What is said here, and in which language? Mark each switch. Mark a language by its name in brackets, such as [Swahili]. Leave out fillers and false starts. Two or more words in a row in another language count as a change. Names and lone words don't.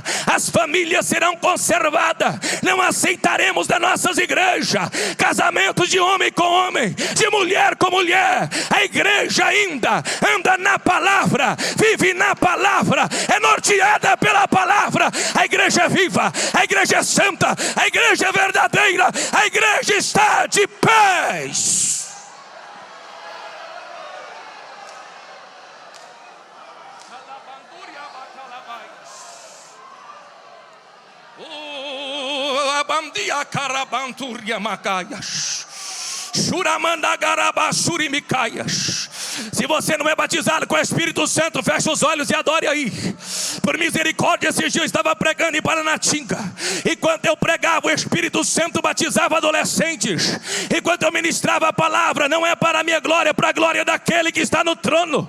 [Portuguese] As famílias serão conservadas. Não aceitaremos das nossas igrejas casamentos de homem com homem, de mulher com mulher. A igreja ainda anda na palavra, vive na palavra, é norteada pela palavra. A igreja é viva, a igreja é santa, a igreja é verdadeira, a igreja está de pés. Abandia carabanturia macaias, churamanda garabasuri micaias. Se você não é batizado com o Espírito Santo, feche os olhos e adore aí. Por misericórdia, esses dias eu estava pregando em Paranatinga. Enquanto eu pregava, o Espírito Santo batizava adolescentes. Enquanto eu ministrava a palavra, não é para a minha glória, é para a glória daquele que está no trono.